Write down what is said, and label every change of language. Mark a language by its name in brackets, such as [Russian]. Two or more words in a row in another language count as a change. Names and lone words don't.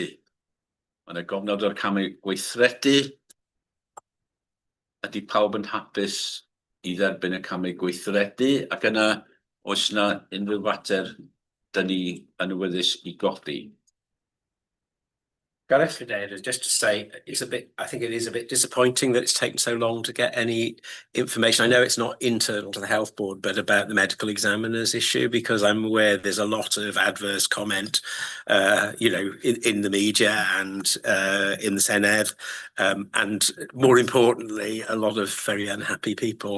[Welsh] Yna gofnod o'r camau gweithredu. Ydy pawb yn hapus i dderbyn y camau gweithredu, ac yna oes yna unrhyw fater dyn ni yn awyddus i godi. Gareth? [English] Just to say, I think it is a bit disappointing that it's taken so long to get any information. I know it's not internal to the health board, but about the medical examiners issue, because I'm aware there's a lot of adverse comment, in the media and in the Senedd, and more importantly, a lot of very unhappy people.